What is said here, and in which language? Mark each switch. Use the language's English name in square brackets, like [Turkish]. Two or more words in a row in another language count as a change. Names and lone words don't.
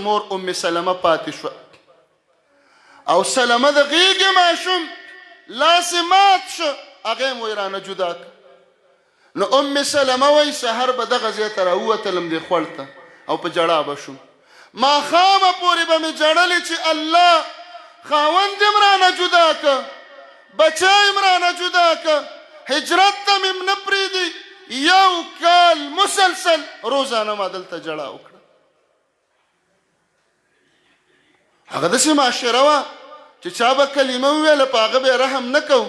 [Pashto] مور ام سلمه پاتې شوه او سلمه د غېږې ماشوم لاس مات شو، هغه یې وایي رانه جدا کړه. نو ام سلمه وایي سحر به دغه ځای ته راووتلم دې خوړ ته او په ژړا به شوم. ماښامه پورې به مې ژړلې چې الله خاوند یې م رانه جدا که، بچه یې م رانه جدا که، هجرت ته مې نه پرېږدي. 1 کال مسلسل روزانه ما دلته ژړا وکړه. هغه داسې معاشره وه چې چا به کلمه وویله په هغه به یې رحم نه کوو.